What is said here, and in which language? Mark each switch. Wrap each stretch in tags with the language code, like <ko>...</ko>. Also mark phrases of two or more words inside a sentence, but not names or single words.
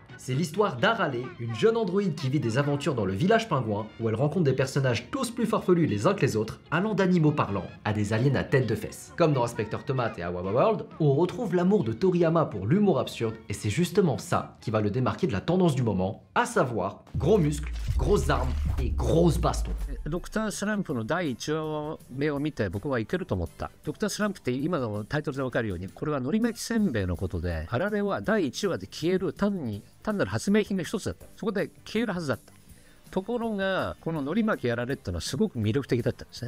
<fr>C'est l'histoire d'Arale, une jeune androïde qui vit des aventures dans le village pingouin, où elle rencontre des personnages tous plus farfelus les uns que les autres, allant d'animaux parlants à des aliens à tête de fesses. Comme dans Inspecteur Tomate et Awawa World, on retrouve l'amour de Toriyama pour l'humour absurde, et c'est justement ça qui va le démarquer de la tendance du moment, à savoir gros muscles, grosses armes et grosses bastons.</fr> <ja>ドクタースランプの第1話目を見て僕はいけると思った。ドクタースランプって今のタイトルで分かるようにこれはのり巻きせんべいのことで、あられは第1話で消える単なる発明品の一つだった。そこで消えるはずだった。ところがこののり巻きあられっていうのはすごく魅力的だったんですね。</ja>